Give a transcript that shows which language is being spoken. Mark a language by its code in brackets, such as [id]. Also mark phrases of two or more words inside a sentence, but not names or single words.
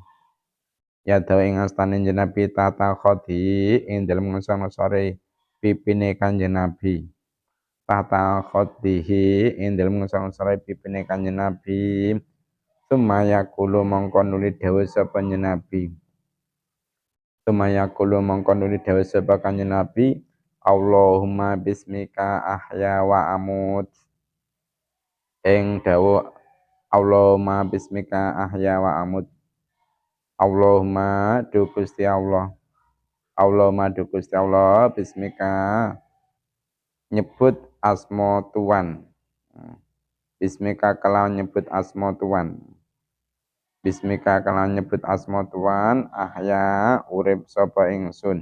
[jv] Ya dawu ing astane Nabi tata khodi ing dalem ngesor-ngesore pipine Kanjeng Nabi. Tata khodihi ing dalem ngesor-ngesore pipine Kanjeng Nabi. Sumaya kulo mongko nuli dawu sapa Nabi. Sumaya kulo mongko nuli dawu sapa Kanjeng Nabi. [ar] اللهم باسمك أحيا وأموت. [jv] Ing dawu [ar] اللهم باسمك أحيا وأموت. [jv] Allahumma du Gusti Allah. Allahumma du Gusti Allah bismika nyebut asma Tuhan. Bismika kelawan nyebut asma Tuhan. Bismika kelawan nyebut asma Tuhan ahya urip sapa ingsun.